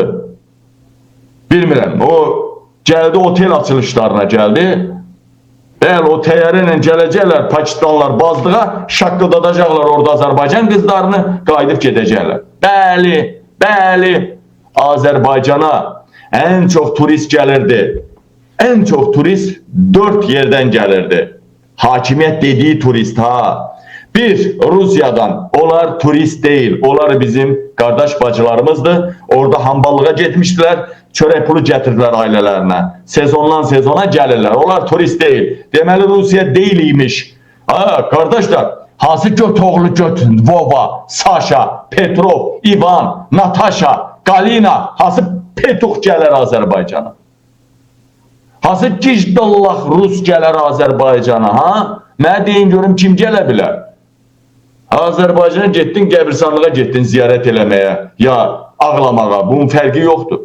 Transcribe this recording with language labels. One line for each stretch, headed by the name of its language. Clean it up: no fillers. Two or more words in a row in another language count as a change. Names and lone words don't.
Azerbaijani: Bilmirəm, o gəldi otel açılışlarına gəldi. Bəli, o təyyarə ilə gələcəklər, Pakistanlılar bazlığa, şaqqıdadacaqlar orada Azərbaycan qızlarını, qayıdıb gedəcəklər. Bəli, bəli, Azərbaycana ən çox turist gəlirdi.
Turkish: En çok turist 4 yerden gelirdi. Hakimiyet dediği turist ha. Bir, Rusya'dan. Onlar turist değil. Onlar bizim kardeş bacılarımızdı. Orada hamballığa gitmiştiler. Çörek pulu getirdiler ailelerine. Sezondan sezona gelirler. Onlar turist değil. Demeli Rusya değilmiş. Ha, kardeşler.
Azerbaijani: Hansı götoğlu göt, Vova, Sasha, Petrov, Ivan, Natasha, Galina, hansı Petuq gələr Azərbaycana? Hansı gicdallaq Rus gələr Azərbaycana, ha? Mənə deyin görüm kim gələ bilər? Azərbaycana getdin, qəbirstanlığa getdin ziyarət eləməyə, ya ağlamağa, bunun fərqi yoxdur.